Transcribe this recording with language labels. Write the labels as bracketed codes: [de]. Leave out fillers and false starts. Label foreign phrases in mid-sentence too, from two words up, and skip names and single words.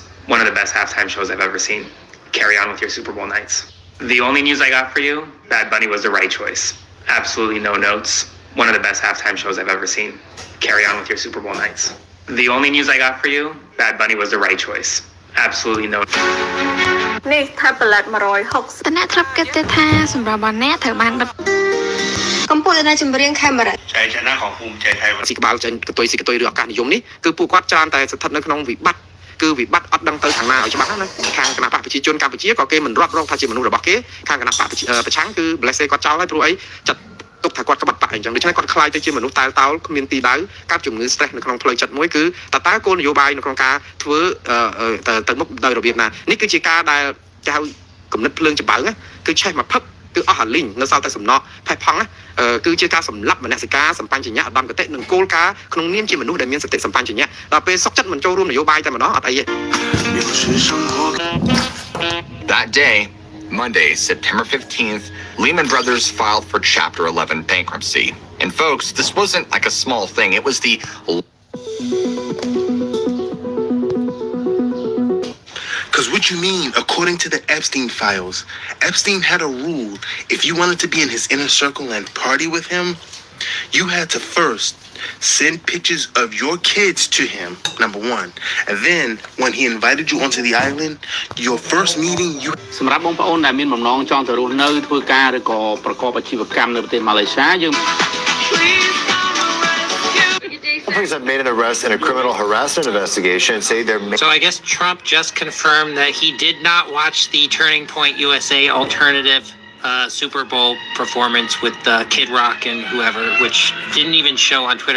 [en] One of the best halftime shows I've ever seen. Carry on with your Super Bowl nights. The only news I got for you, Bad Bunny was the right choice. Absolutely no notes. One of the best halftime shows I've ever seen. Carry on with your Super Bowl nights. The only news I got for you, Bad Bunny was the right choice. Absolutely no. [km] នេះថាផលិត160 តអ្នកធ្លាប់គិតទេថាសម្រាប់អ្នកត្រូវបានបិទ កម្ពុជានៅចម្រៀងខេមរៈ [th] ชัยชนะของภูมิใจไทย [km] ស៊ីក្បាលចេញកតុយស៊ីកតុយឬឱកាសនិយមនេះគឺពួកគាត់ច្រើនតែស្ថិតនៅក្នុងវិបត្តិគឺវិបត្តិអត់ដឹងទៅខាងណាឲ្យច្បាស់ណាខាងគណៈបកប្រជាជនកម្ពុជាក៏គេ មិនរាប់រងថាជាមនុស្សរបស់គេខាងគណៈបកប្រឆាំងគឺ bless គាត់ចោលហើយព្រោះអីចាត់ទុកថាគាត់ក្បត់បកអញ្ចឹងដូច្នេះគាត់ខ្លាយទៅជាមនុស្សតែលតោលគ្មានទីដៅកើតជំងឺ stress នៅក្នុងផ្លូវចិត្តមួយគឺតើគោលនយោបាយនៅក្នុងការធ្វើទៅមុខដោយរបៀបណានេះគឺជាការដែលចៅគំនិតភ្លើងចម្បៅគឺឆេះមកផឹកគឺអស់អាលីងនៅសល់តែសំណក់ផេះផង់គឺជាការសម្លាប់មនសិការសម្បញ្ញៈឧត្តមកតិនិងគោលការណ៍ក្នុងនាមជាមនុស្សដែលមានសតិសម្បញ្ញៈដល់ពេលសុខចិត្តមិនចូលរួមនយោបាយតែម្ដងអត់អីទេ [en] That day, Monday, September 15th, Lehman Brothers filed for Chapter 11 bankruptcy. And folks, this wasn't like a small thing. It was the... Because what you mean, according to the Epstein files, Epstein had a rule. If you wanted to be in his inner circle and party with him, you had to first send pictures of your kids to him, number one. And then, when he invited you onto the island, your first meeting, you... [km] សម្រាប់បងប្អូនដែលមានបំណងចង់ទៅរស់នៅធ្វើការឬក៏ប្រកបអាជីវកម្មនៅប្រទេសម៉ាឡេស៊ីយើង [en] Companies have made an arrest in a criminal harassment investigation and say they're... So I guess Trump just confirmed that he did not watch the Turning Point USA alternative Super Bowl performance with Kid Rock and whoever, which didn't even show on Twitter.